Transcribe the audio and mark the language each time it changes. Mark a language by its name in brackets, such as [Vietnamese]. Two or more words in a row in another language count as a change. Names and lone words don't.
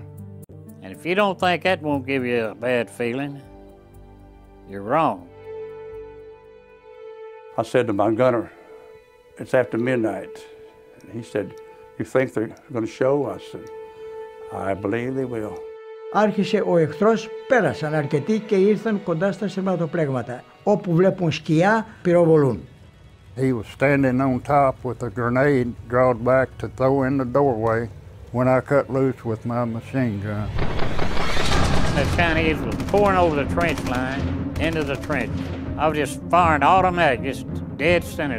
[English] And if you don't think that won't give you a bad feeling, you're wrong. I said to my gunner, "It's after midnight." And he said, "You think they're going to show?" I said, "I believe they will." [Greek] Άρχισε ο εχθρός, πέρασαν αρκετοί και ήρθαν κοντά στα σειρματοπλέγματα. Όπου βλέπουν σκιά, πυροβολούν. [English] He was standing on top with a grenade drawn back to throw in the doorway when I cut loose with my machine gun. The Chinese was pouring over the trench line into the trench. I was just firing automatic, just dead center.